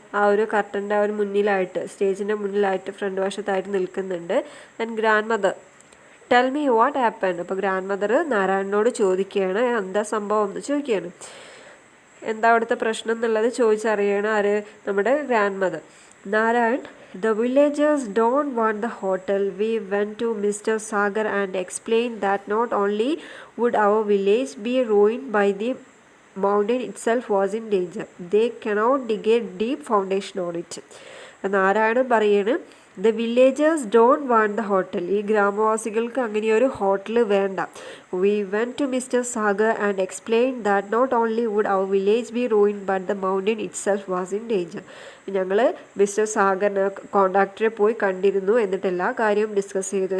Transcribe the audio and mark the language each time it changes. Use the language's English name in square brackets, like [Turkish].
[Malayalam] ആ ഒരു കർട്ടൻ്റെ ആ ഒരു മുന്നിലായിട്ട്, സ്റ്റേജിൻ്റെ മുന്നിലായിട്ട് ഫ്രണ്ട് വശത്തായിട്ട് നിൽക്കുന്നുണ്ട്. [English] And grandmother tell me what happen. [Malayalam] അപ്പോൾ ഗ്രാൻഡ് മദർ നാരായണനോട് ചോദിക്കുകയാണ്, എന്താ സംഭവം എന്ന് ചോദിക്കുകയാണ്. എന്താ അവിടുത്തെ പ്രശ്നം എന്നുള്ളത് ചോദിച്ചറിയണം ആര്? നമ്മുടെ grand mother. [English] Narayan, the villagers don't want the hotel. We went to Mr. Sagar and explained that not only would our village be ruined by the mountain itself was in danger. They cannot dig a deep foundation on it. [Malayalam] Narayanan പറയാണ്, [English] The villagers don't want the hotel. [Malayalam] ഈ ഗ്രാമവാസികൾക്ക് അങ്ങനെ ഒരു hotel വേണ്ട. [English] We went to mister Sagar and explain that not only would our village be ruin but the mountain itself was in danger. [Malayalam] ഞങ്ങൾ mister സാഗറിനെ കോൺട്രാക്ടറെ പോയി കണ്ടിരുന്നു, എന്നിട്ട് എല്ലാ കാര്യവും ഡിസ്കസ് ചെയ്തു.